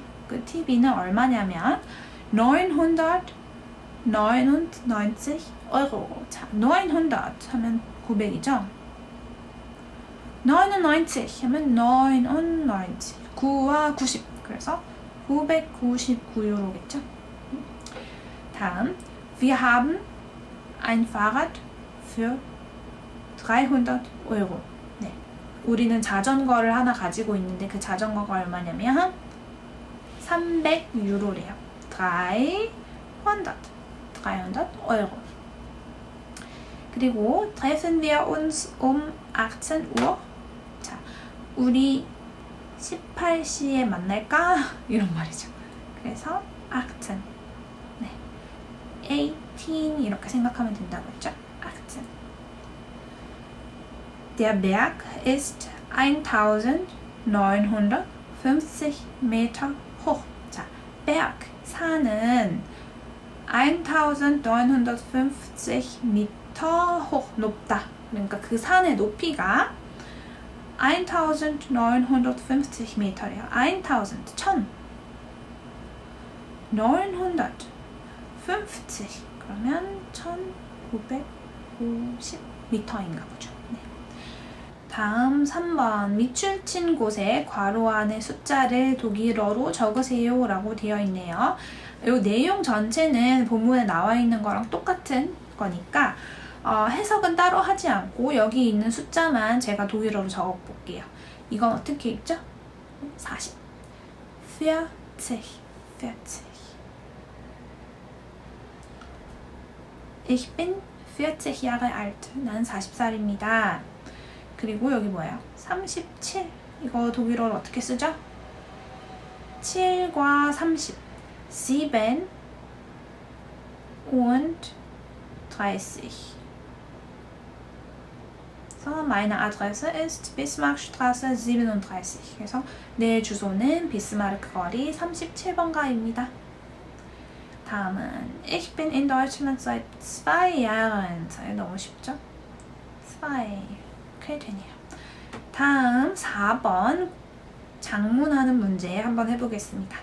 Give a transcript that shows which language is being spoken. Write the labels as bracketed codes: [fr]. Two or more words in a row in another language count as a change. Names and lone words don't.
[ko] 그 TV는 얼마냐면 999 Euro. 자, 900 하면 900이죠. 99 하면 99. 9와 90. 그래서 999유로겠죠. 다음, [de] wir haben ein Fahrrad für 300 Euro. [ko] 네. 우리는 자전거를 하나 가지고 있는데 그 자전거가 얼마냐면 300유로래요. 300 Euro. [de] 그리고 treffen wir uns um 18 Uhr. [ko] 자, 우리 18시에 만날까? 이런 말이죠. 그래서 18. 네. 18 이렇게 생각하면 된다고 했죠. 18. [de] Der Berg ist 1950 Meter hoch. 자, Berg, 산은 1950 Meter hoch, [ko] 높다. 그러니까 그 산의 높이가 1950 Meter래요. 1000, 950 그러면 1950 미터인가 보죠. 네. 다음 3번 밑줄 친 곳에 괄호 안에 숫자를 독일어로 적으세요 라고 되어 있네요. 이 내용 전체는 본문에 나와 있는 거랑 똑같은 거니까 해석은 따로 하지 않고 여기 있는 숫자만 제가 독일어로 적어 볼게요. 이건 어떻게 읽죠? 40. 40. 40. [de] Ich bin 40 Jahre alt. [ko] 난 40살입니다. 그리고 여기 뭐예요? 37. 이거 독일어로 어떻게 쓰죠? 7과 30. 7 und 30. [de] So, meine Adresse ist Bismarckstraße 37. [ko] 그래서 내 주소는 비스마르크 거리 37번가입니다. [de] 다음은 Ich bin in Deutschland seit 2 Jahren. [ko] 너무 쉽죠? 2 이렇게 되네요. 다음 4번 장문하는 문제 한번 해보겠습니다.